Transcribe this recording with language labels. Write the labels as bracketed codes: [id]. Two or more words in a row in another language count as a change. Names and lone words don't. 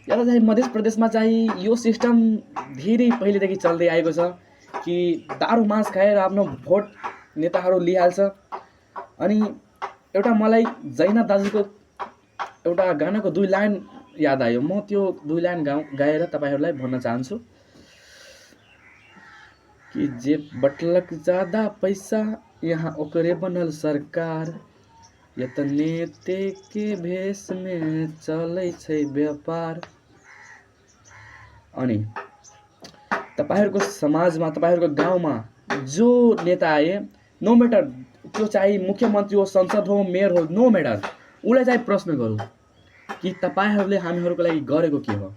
[ne] यहाँ चाहिँ मध्य प्रदेशमा चाहिँ यो सिस्टम धेरै पहिलेदेखि चल्दै आएको छ कि दारू मास खाएर आफ्नो भोट नेताहरू लिइहाल्छ। अनि एउटा मलाई जैना दाजुको एउटा गानाको 2 लाइन याद आयो। म त्यो 2 लाइन गाएर तपाईहरुलाई भन्न चाहन्छु कि [mai] जे बटलक ज्यादा पैसा यहाँ ओकरे बनल सरकार। या त नेते के भेष में चलै छै व्यापार। [ne] अनि तपाईहरुको समाजमा, तपाईहरुको गाउँमा जो नेता आए, [en] no matter [ne] त्यो चाहिँ मुख्यमन्त्री हो, संसद हो, मेयर हो, [en] no matter, [ne] उलाई चाहिँ प्रश्न गरौँ कि तपाईहरुले हामीहरुको लागि गरेको के हो?